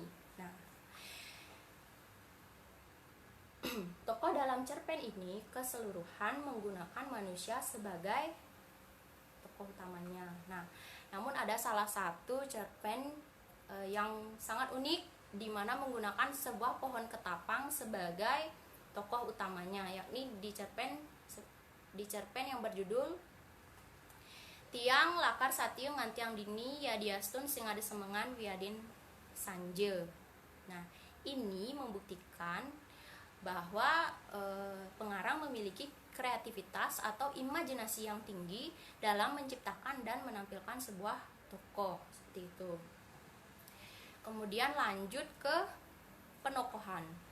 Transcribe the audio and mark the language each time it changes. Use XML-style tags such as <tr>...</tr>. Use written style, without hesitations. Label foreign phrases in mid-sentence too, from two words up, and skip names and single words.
<id>Nah, tokoh dalam cerpen ini keseluruhan menggunakan manusia sebagai tokoh utamanya. Nah, namun ada salah satu cerpen yang sangat unik, di mana menggunakan sebuah pohon ketapang sebagai tokoh utamanya, yakni di cerpen yang berjudul Tiang Lakar Satio Ngantiang Dini Yadiastun Singade Semengan Wiadin Sanje. Nah, ini membuktikan bahwa pengarang memiliki kreativitas atau imajinasi yang tinggi dalam menciptakan dan menampilkan sebuah tokoh seperti itu. Kemudian lanjut ke penokohan.</id>